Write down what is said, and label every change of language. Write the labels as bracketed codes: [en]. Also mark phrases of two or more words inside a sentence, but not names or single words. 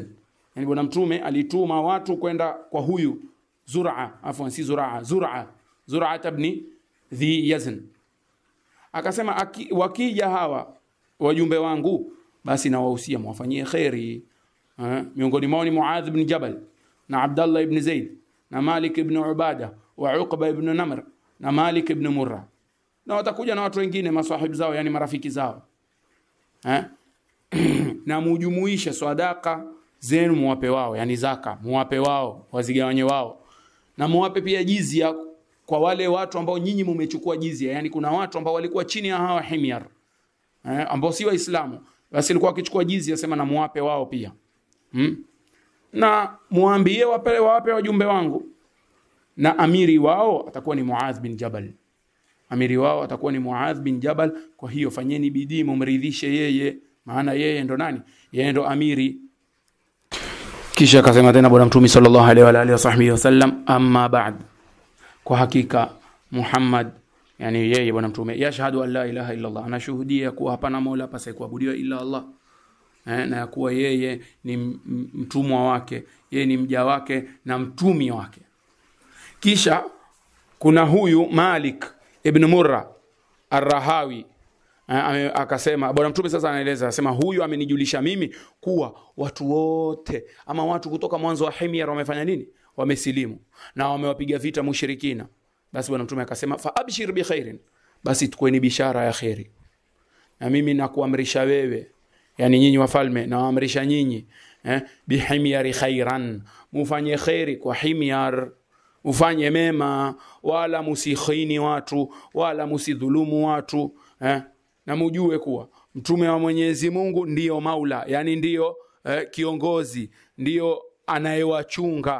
[sw] Yani Bwana Mtume alituma watu kwenda kwa huyu Zuraa, afwan si Zuraa, Zuraa ibn Dhi Yazn. Akasema wakija hawa wajumbe wangu, basi nawahusia mwafanyie khairi. Miongoni mwao ni Muadh ibn Jabal na Abdullah ibn Zaid na Malik ibn Ubada wa Uqba ibn Namr na Malik ibn Murra, na watakuja na watu wengine maswahib zao, yani marafiki zao. Na mujumuisha sadaka zenu muwape wao, yani zaka muwape wao, wazigawanye wao, na muwape pia jizya kwa wale watu ambao nyinyi mmechukua jizya. Yani kuna watu ambao walikuwa chini ya hawa Himyar, ambao si waislamu, basi walikuwa wakichukua jizya, sema na muwape wao pia. Na muambie wape wajumbe wangu, na amiri wao atakuwa ni Muadh bin Jabal, amiri wao atakuwa ni Muadh bin Jabal. Kwa hiyo fanyeni bidii mumridhishe yeye, maana yeye ndo nani? Yeye ndo amiri. Kisha akasema tena Bwana Mtume [ar] صلى الله عليه وعلى آله وسلم أما بعد, [sw] kwa hakika Muhammad, yani yeye Bwana Mtume, [ar] يشهد أن لا إله إلا الله, [sw] anashuhudia kuwa hapana mola apasaye kuabudiwa illa Allah, na kuwa yeye ni mtumwa wake, yeye ni mja wake na mtumi wake. Kisha kuna huyu Malik ibn Murra Ar-Rahawi, akasema Bwana Mtume sasa anaeleza, anasema huyu amenijulisha mimi kuwa watu wote ama watu kutoka mwanzo wa Himyar wamefanya nini? Wamesilimu na wamewapiga vita mushrikina. Basi Bwana Mtume akasema [ar] فأبشر بخير, [sw] basi tukweni bishara ya khairi. Na mimi nakuamrisha wewe, yani nyinyi wafalme, nawaamrisha nyinyi [ar] بحمير خيرا, [sw] mufanye khairi kwa Himyar, ufanye mema, wala musikhini watu, wala musidhulumu watu, na mujue kuwa mtume wa Mwenyezi Mungu ndiyo maula, yani ndiyo kiongozi, ndiyo anayewachunga.